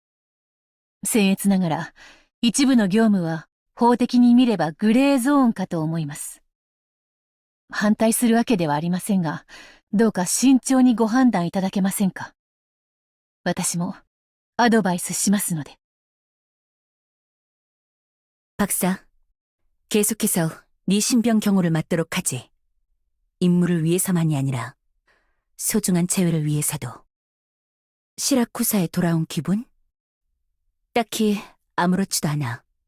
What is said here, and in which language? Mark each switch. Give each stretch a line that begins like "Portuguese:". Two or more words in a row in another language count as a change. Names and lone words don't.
Japanese: 僭越ながら、一部の業務は、法的に見ればグレーゾーンかと思います。反対するわけではありませんが、どうか慎重にご判断いただけませんか。私も、アドバイスしますので。
Korean: 박사, 계속해서 네 신병 경호를 맡도록 하지. 임무를 위해서만이 아니라 소중한 재회를 위해서도. 시라쿠사에 돌아온 기분? 딱히 아무렇지도 않아.